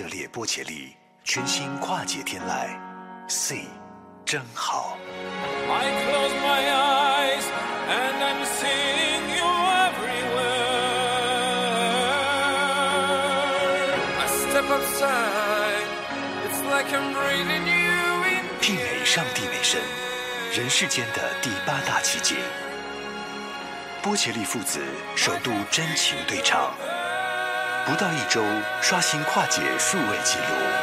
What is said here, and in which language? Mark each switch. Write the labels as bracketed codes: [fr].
[zh] 波切利全新跨界天籁 C 真好 [en] I close my eyes and I'm seeing you everywhere I step outside it's like I'm breathing you in [zh] 媲美上帝美声人世间的第八大奇迹波切利父子首度真情对唱不到一周刷新跨界数位记录